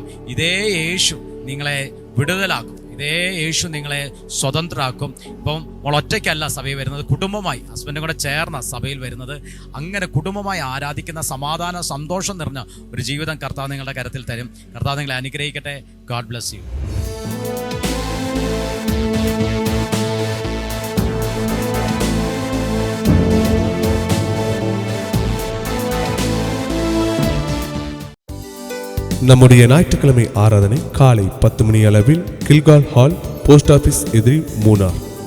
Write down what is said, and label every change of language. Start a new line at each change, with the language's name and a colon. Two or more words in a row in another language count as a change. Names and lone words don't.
Malayalam: ഇതേ യേശു നിങ്ങളെ വിടുതലാക്കും, ഇതേ യേശു നിങ്ങളെ സ്വതന്ത്രരാക്കും. ഇപ്പം നമ്മൾ ഒറ്റയ്ക്കല്ല സഭയിൽ വരുന്നത്, കുടുംബമായി ഹസ്ബൻഡും കൂടെ ചേർന്ന സഭയിൽ വരുന്നത്. അങ്ങനെ കുടുംബമായി ആരാധിക്കുന്ന സമാധാന സന്തോഷം നിറഞ്ഞ ഒരു ജീവിതം കർത്താവ് നിങ്ങളുടെ കരത്തിൽ തരും. കർത്താവ് നിങ്ങളെ അനുഗ്രഹിക്കട്ടെ.
English: God bless you.
Tamil: நம்முடைய ஞாயிற்றுக்கிழமை ஆராதனை காலை 10 மணி அளவில் கில்கால் ஹால், போஸ்ட் ஆபீஸ் எதிரி, மூணார்.